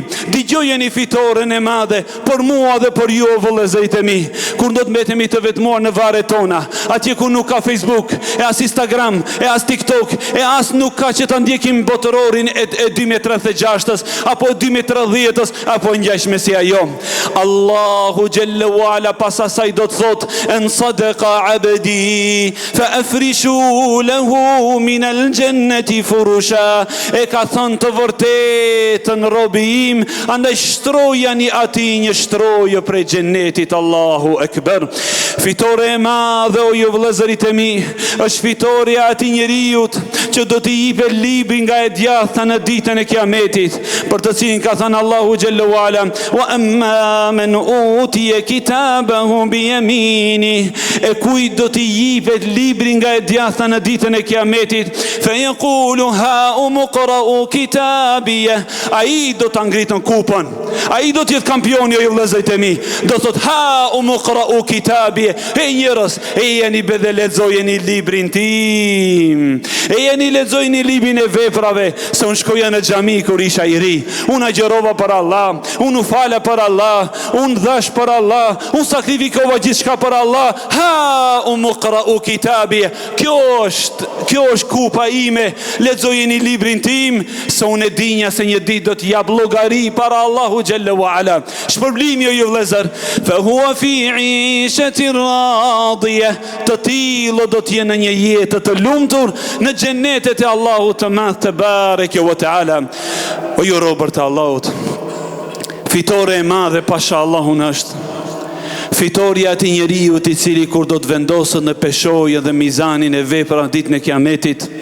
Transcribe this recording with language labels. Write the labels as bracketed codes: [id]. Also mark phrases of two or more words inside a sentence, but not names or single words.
[sq] Dëgjojeni fitoren e madhe për mua dhe për ju, vëllezërit e mi, kur do të mbetemi të vetmuar në varret tona, atje ku nuk ka Facebook, e as Instagram, e as TikTok, e as nuk ka që ta ndjekim botërorin e 2036-ës, apo 2030-ës, apo ngjashme si ajo. Allahu xhallahu ala pas asaj do të thot: [ar] أن صدق عبدي فافرشوا له من الجنة فرشا. [sq] E ka thënë të vërtetën robi im, andaj shtrojani atij një shtrojë prej xhennetit. Allahu ekber. Fitore e madhe, o ju vëllezërit e mi, është fitoria e atij njeriu që do t'i jepet libri nga e djathta në ditën e Kiametit, për të cilin ka thënë Allahu xhallahu ala: [ar] وأما من أوتي كتابه بيمينه. [sq] E kujt do t'i jepet libri nga e djathta në ditën e Kiametit, [ar] فيقول هاؤم اقرءوا كتابيه. [sq] Ai do ta ngritën kupën, ai do të jetë kampioni, o ju vëllezërit e mi, do thot [ar] هاؤم اقرءوا كتابيه. [sq] E njerëz, e jeni bedhe lexojeni librin tim, e jeni lexojeni librin e veprave, se unë shkoja në xhami kur isha i ri, unë agjerova për Allah, unë u fala për Allah, unë dhash për Allah, unë sakrifikova gjithçka për Allah. [ar] هاؤم اقرءوا كتابيه. [sq] Kjo është kupa ime, lexojeni librin tim, se unë e dinja se një ditë do të jap llogari para Allahu xhallahu ala. Shpërblimi, o ju vëllezër, [ar] فهو في عيشة راضية. [sq] Të tillë do të jenë në një jetë të lumtur në xhenetet e Allahut të madh te bareke ve teala. O ju robër të Allahut, fitore e madhe pasha Allahun është fitoria e atij njeriu i cili kur do të vendoset në peshojën dhe mizanin e veprave ditën e Kiametit.